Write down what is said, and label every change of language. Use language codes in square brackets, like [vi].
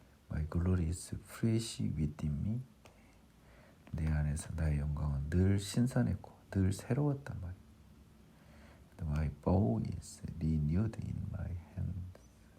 [en] My glory is fresh within me. [ko] 내 안에서 나의 영광은 늘 신선했고 늘 새로웠단 말이에요. [en] My bow is renewed in my hands.